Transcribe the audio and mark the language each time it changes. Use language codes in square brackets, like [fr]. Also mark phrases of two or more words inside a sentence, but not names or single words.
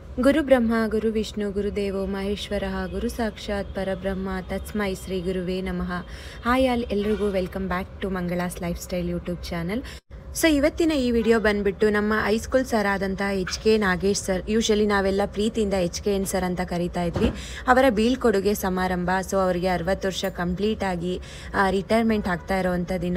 [sa] ಗುರು ಬ್ರಹ್ಮ ಗುರು ವಿಷ್ಣು ಗುರುದೇವೋ ಮಹೇಶ್ವರ ಗುರು ಸಾಕ್ಷಾತ್ ಪರಬ್ರಹ್ಮ ತಸ್ಮೈ ಶ್ರೀ ಗುರುವೇ ನಮಃ. [en] Hi all, ಎಲ್ರಿಗೂ Welcome back to Mangala's Lifestyle YouTube channel. [kn] ಸೊ ಇವತ್ತಿನ ಈ ವಿಡಿಯೋ ಬಂದುಬಿಟ್ಟು ನಮ್ಮ [en] high school sir [kn] ಆದಂಥ HK ನಾಗೇಶ್ ಸರ್, ಯೂಶಲಿ ನಾವೆಲ್ಲ ಪ್ರೀತಿಯಿಂದ HKN ಸರ್ ಅಂತ ಕರಿತಾ ಇದ್ವಿ, ಅವರ ಬೀಳ್ಕೊಡುಗೆ ಸಮಾರಂಭ. ಸೊ ಅವರಿಗೆ 60 ವರ್ಷ ಕಂಪ್ಲೀಟ್ ಆಗಿ ರಿಟೈರ್ಮೆಂಟ್ ಆಗ್ತಾ ಇರೋವಂಥ ದಿನ.